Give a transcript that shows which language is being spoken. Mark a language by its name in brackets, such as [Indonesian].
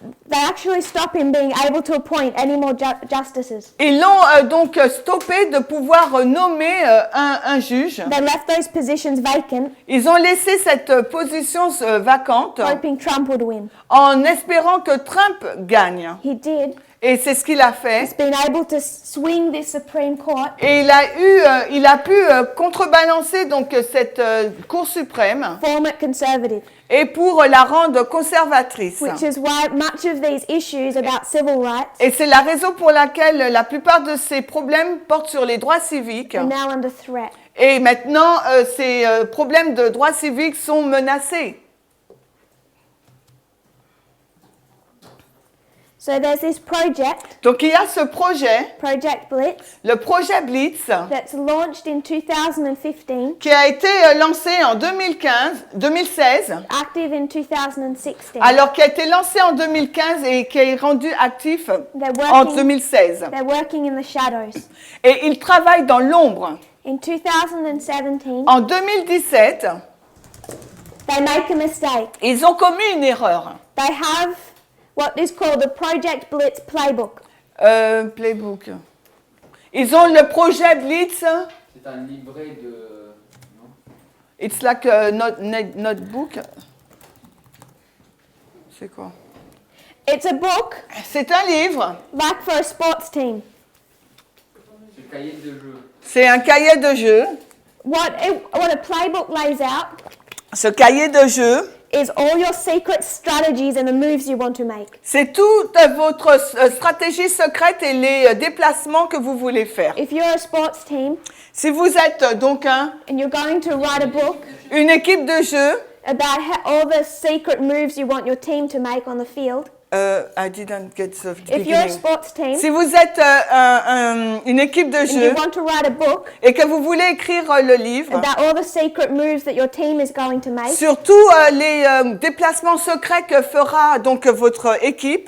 [English] They actually stop him being able to appoint any more justices. [French] Ils l'ont donc stoppé de pouvoir nommer un juge. [English] They left those positions vacant, [French] Ils ont laissé cette position vacante [English] hoping Trump would win. [French] en espérant que Trump gagne. [English] He did. [French] Et c'est ce qu'il a fait. [English] He's been able to swing this Supreme Court [French] Et il a pu contrebalancer donc cette Cour suprême [English] form it conservative, [French] et pour la rendre conservatrice. [English] which is why much of these issues about civil rights [French] Et c'est la raison pour laquelle la plupart de ces problèmes portent sur les droits civiques. [English] are now under threat. [French] Et maintenant, ces problèmes de droits civiques sont menacés. [English] So there's this project, [French] Donc il y a ce projet, [English] Project Blitz, [French] le projet Blitz, [English] that's launched in 2015, [French] qui a été lancé en 2016, [English] active in 2016. [French] alors qui a été lancé en 2015 et qui est rendu actif [English] They're [French] en [English] working, [French] 2016. [English] they're working in the shadows. [French] Et il travaille dans l'ombre. [English] In 2017, [French] En 2017, [English] they make a mistake. [French] ils ont commis une erreur. [English] They have what is called the Project Blitz playbook. [French] Playbook. Ils ont le projet Blitz. C'est un livret de... Non. [English] It's like a notebook. [French] C'est quoi? [English] It's a book [French] C'est un livre. [English] like for a sports team. [French] C'est le cahier de jeu. C'est un cahier de jeu. [English] What a playbook lays out [French] Ce cahier de jeu, [English] is all your secret strategies and the moves you want to make. [French] c'est toute votre stratégie secrète et les déplacements que vous voulez faire. [English] If you're a sports team [French] Si vous êtes donc [English] and you're going to write a book [French] une équipe de jeu, [English] about all the secret moves you want your team to make on the field, I didn't get the if you're a beginning. sports team [French] Si vous êtes une équipe de [English] and you [French] jeu [English] want to write a book [French] et que vous voulez écrire le livre, [English] about all the secret moves that your team is going to make [French] surtout les déplacements secrets que fera donc votre équipe